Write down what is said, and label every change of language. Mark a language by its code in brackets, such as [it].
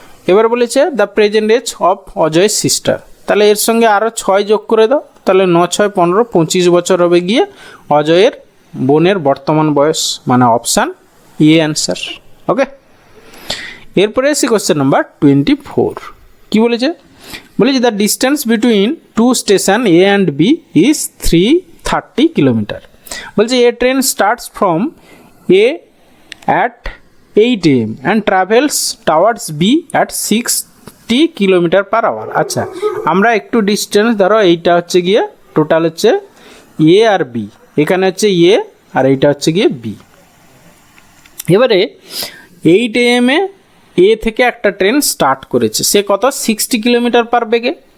[bn] এবার বলেছে [en] the present age of [bn] অজয়ের sister. তাহলে এর সঙ্গে আরও 6 যোগ করে দাও, তাহলে 9 6 15 25 বছর হবে গিয়ে অজয়ের বোনের বর্তমান বয়স, মানে অপশান এ অ্যান্সার। ওকে, এরপরে এসে কোশ্চেন নাম্বার 24। কি বলেছে? বলেছে [en] The distance between 2 station A and B is 330 kilometre. [bn] বলছে [en] A train starts from A at 8 AM and travels towards B at 60 km/h। [bn] আচ্ছা, আমরা একটু ডিস্টেন্স ধরো, এইটা হচ্ছে গিয়ে টোটাল হচ্ছে এ আর বি, এখানে হচ্ছে এ আর এইটা হচ্ছে গিয়ে বি। এবারে 8 AM এ থেকে একটা ট্রেন স্টার্ট করেছে, সে কত 60 কিলোমিটার বেগে।